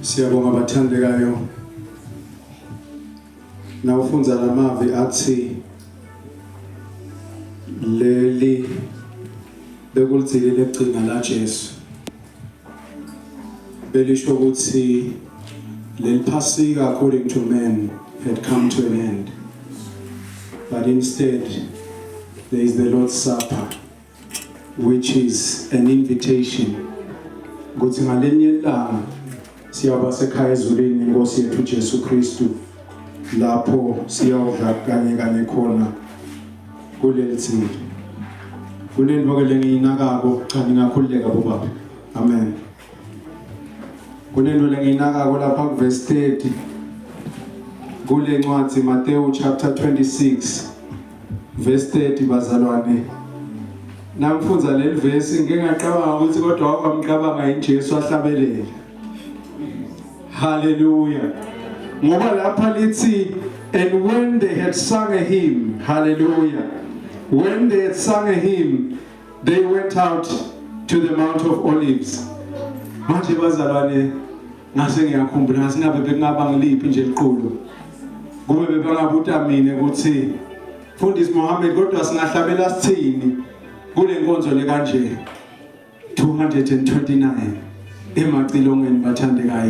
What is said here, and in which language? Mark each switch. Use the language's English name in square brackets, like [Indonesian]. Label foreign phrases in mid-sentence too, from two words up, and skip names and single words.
[Swati] Siyabonga abathandekayo. Nawufunza lamavi athi leli bekulithile leqhinga la Jesu. Belisho ukuthi leli Pasika [English] according to men had come to an end. But instead there is the Lord's Supper, which is an invitation. [Swati] Ukuthi ngalenye ilanga siyaba sekhaya ezulwini Nkosi yethu Jesu Kristu, lapho siyawudla kanye khona kuleli thini. Kunento ke lengiyinakako, cha ngingakhuleka bobaba. Amen. Kunento lengiyinakako lapha ku verse 30 kule ncwadi Matthew chapter 26 verse 30 bazalwane. Namfunza leli verse ngingaqabanga ukuthi kodwa wakwamqabanga inJesu ahlabelele. Hallelujah. Ngoba lapha lithi, [English] and when they had sung a hymn, hallelujah. When they had sung a hymn, they went out to the Mount of Olives. [Swati] Manje bazalwane ngase ngiyakhumbula ngasingabe bekungaba ngiliphi nje iqulu. Kube bebangabuta mina ukuthi Mfundisi Mohammed kodwa singahlabela sithini kule nkonzo le kanje 229 emacilongweni bathandekayo.